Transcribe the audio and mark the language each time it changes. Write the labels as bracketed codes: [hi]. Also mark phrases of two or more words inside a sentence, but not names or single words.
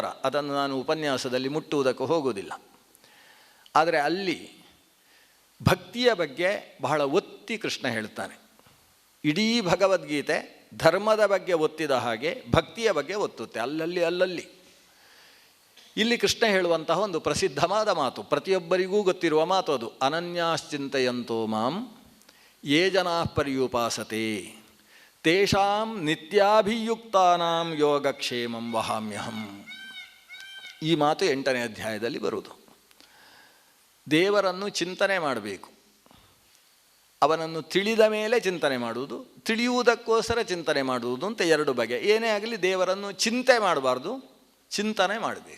[kn] ಅದನ್ನು ನಾನು ಉಪನ್ಯಾಸದಲ್ಲಿ ಮುಟ್ಟುವುದಕ್ಕೆ ಹೋಗುವುದಿಲ್ಲ. ಆದರೆ ಅಲ್ಲಿ ಭಕ್ತಿಯ ಬಗ್ಗೆ ಬಹಳ ಒತ್ತಿ ಕೃಷ್ಣ ಹೇಳ್ತಾನೆ. ಇಡೀ ಭಗವದ್ಗೀತೆ ಧರ್ಮದ ಬಗ್ಗೆ ಒತ್ತಿದ ಹಾಗೆ ಭಕ್ತಿಯ ಬಗ್ಗೆ ಒತ್ತುತ್ತೆ, ಅಲ್ಲಲ್ಲಿ. ಇಲ್ಲಿ ಕೃಷ್ಣ ಹೇಳುವಂತಹ ಒಂದು ಪ್ರಸಿದ್ಧವಾದ ಮಾತು, ಪ್ರತಿಯೊಬ್ಬರಿಗೂ ಗೊತ್ತಿರುವ ಮಾತು ಅದು. [sa] ಅನನ್ಯಾಶ್ಚಿಂತೆಯಂತೋ ಮಾಂ ಯೇ ಜನಾಃ ಪರ್ಯುಪಾಸತೆ ತೇಷಾಂ ನಿತ್ಯಾಭಿಯುಕ್ತಾನಾಂ ಯೋಗಕ್ಷೇಮಂ ವಹಾಮ್ಯಹಂ. [kn] ಈ ಮಾತು 8ನೇ ಅಧ್ಯಾಯದಲ್ಲಿ ಬರುವುದು. ದೇವರನ್ನು ಚಿಂತನೆ ಮಾಡಬೇಕು. ಅವನನ್ನು ತಿಳಿದ ಮೇಲೆ ಚಿಂತನೆ ಮಾಡುವುದು, ತಿಳಿಯುವುದಕ್ಕೋಸ್ಕರ ಚಿಂತನೆ ಮಾಡುವುದು ಅಂತ 2 ಬಗೆ. ಏನೇ ಆಗಲಿ ದೇವರನ್ನು ಚಿಂತೆ ಮಾಡಬಾರ್ದು, ಚಿಂತನೆ ಮಾಡಬೇಕು.